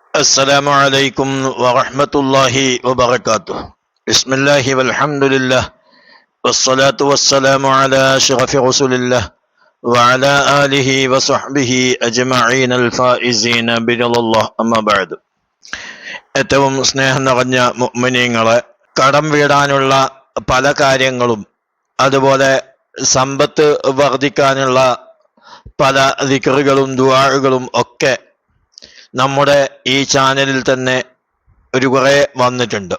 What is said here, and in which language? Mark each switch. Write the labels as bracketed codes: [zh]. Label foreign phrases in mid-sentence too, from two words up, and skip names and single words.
[ar] السلام عليكم ورحمة الله وبركاته. بسم الله والحمد لله والصلاة والسلام على أشرف رسول الله وعلى آله وصحبه أجمعين الفائزين برضا الله أما بعد. [ml] ഏറ്റവും സ്നേഹം നിറഞ്ഞ മുഅ്മിനീങ്ങളെ, കടം വീടാനുള്ള പല കാര്യങ്ങളും അതുപോലെ സമ്പത്ത് വർദ്ധിക്കാനുള്ള പല ദിക്റുകളും ദുആകളും ഒക്കെ നമ്മുടെ ഈ ചാനലിൽ തന്നെ ഒരു കുറേ വന്നിട്ടുണ്ട്.